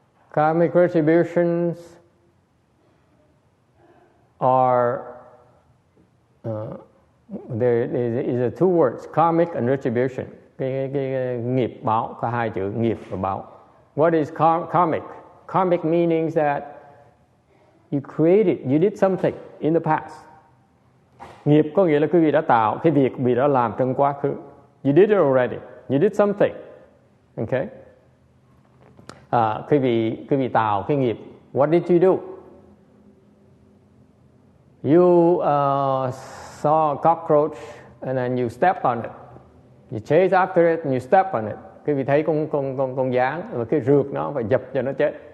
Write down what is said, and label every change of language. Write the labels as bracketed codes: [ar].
[en] Karmic retributions are there is two words, karmic and retribution. [vi] Cái nghiệp báo, có hai chữ nghiệp và báo. [en] What is karmic? Karmic meaning that you did something in the past. [vi] Nghiệp có nghĩa là quý vị đã tạo cái việc quý vị đã làm trong quá khứ. [en] You did it already. You did something. Okay? [vi] Quý vị tạo cái nghiệp. [en] What did you do? You saw a cockroach and then you stepped on it. You chase after it and you step on it. [vi] Quý vị thấy con gián và cái rượt nó và dập cho nó chết.